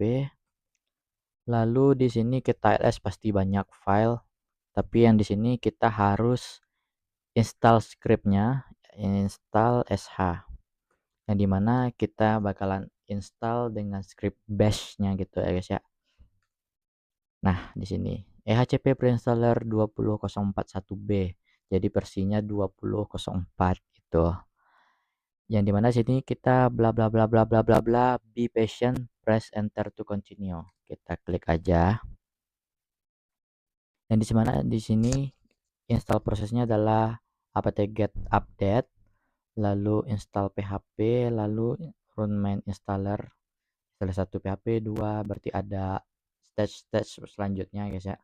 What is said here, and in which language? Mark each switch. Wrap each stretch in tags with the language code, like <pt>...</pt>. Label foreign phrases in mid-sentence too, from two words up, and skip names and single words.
<id>Lalu di sini kita LS pasti banyak file, tapi yang di sini kita harus install scriptnya, install sh, yang dimana kita bakalan install dengan script bash-nya gitu ya guys ya. Nah, di sini EHCP preinstaller 20041B. Jadi versinya 2004 itu. Yang dimana sini kita bla bla bla bla bla bla bla,</id> <en>be patient, press enter to continue.</en> <id>Kita klik aja. Dan di sini install prosesnya adalah apt-get update, lalu install php, lalu</id> <en>run main installer.</en> <id>Salah satu php 2, berarti ada stage selanjutnya guys ya.</id>